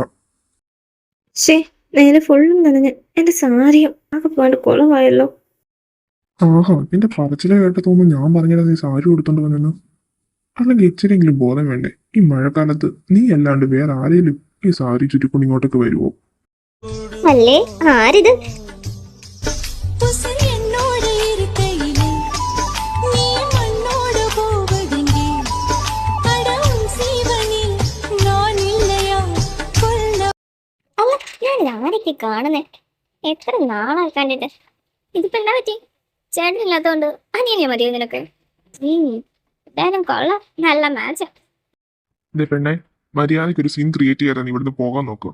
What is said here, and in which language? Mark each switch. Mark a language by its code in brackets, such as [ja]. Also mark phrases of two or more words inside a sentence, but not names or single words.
[ml] ശേ, നേരെ ഫുള്ളും നനഞ്ഞ് എൻ്റെ സാരിയും ആകെ പോയിട്ട് കുളമായല്ലോ. ആഹാ, നിന്റെ പറച്ചിലെ കേട്ട തോന്നുന്നു ഞാൻ പറഞ്ഞില്ല നീ സാരി കൊടുത്തോണ്ട് വന്നെന്ന്. അല്ലെങ്കിൽ ഇച്ചിരിയെങ്കിലും ബോധം വേണ്ടേ? ഈ മഴക്കാലത്ത് നീ അല്ലാണ്ട് വേറെ ആരെങ്കിലും ഈ സാരി ചുറ്റിക്കൊണ്ട് ഇങ്ങോട്ടേക്ക് വരുമോ? അല്ലേ, ആരിത്? [ta] உசுர் என்னோட இருக்கையிலே நீ மண்ணோட போவதெங்கே அடவும் சீவனில் நான் இல்லையா கொல்ல [ml] അല്ല, ഞാൻ ആരൊക്കെ കാണുന്നേ? എത്ര നാളായി കണ്ടിട്ട്. ഇതിപ്പോ എന്താ പറ്റി? ചേട്ടനില്ലാത്തോണ്ട് അനിയനെ മതിയോ നിനക്ക്? എന്തായാലും കൊള്ളാം, നല്ല മാച്ചാ. ഇതേ പെണ്ണെ, മര്യാദയ്ക്ക് ഒരു [en] scene create [ml] ചെയ്യാതെ നീ ഇവിടുന്ന് പോകാൻ നോക്കും.